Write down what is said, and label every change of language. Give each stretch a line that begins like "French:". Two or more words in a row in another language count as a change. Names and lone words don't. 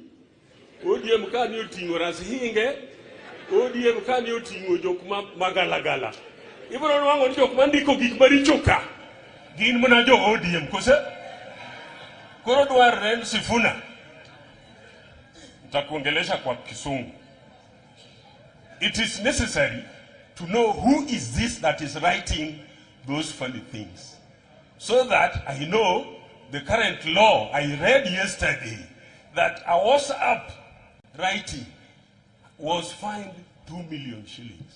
Luo (Kenya and Tanzania): ODM ka ni oting'o rashinge. ODM ka ni oting'o jok magalagala. Ibiro nwang'o ni jok mandiko gik maricho ka. Gin mana jo ODM kose. Koro dwarore ni Sifuna.
Swahili: Nitakuongelesha kwa Kisungu.
English: It is necessary to know who is this that is writing those funny things. So that I know the current law. I read yesterday that a WhatsApp writing was fined 2 million shillings.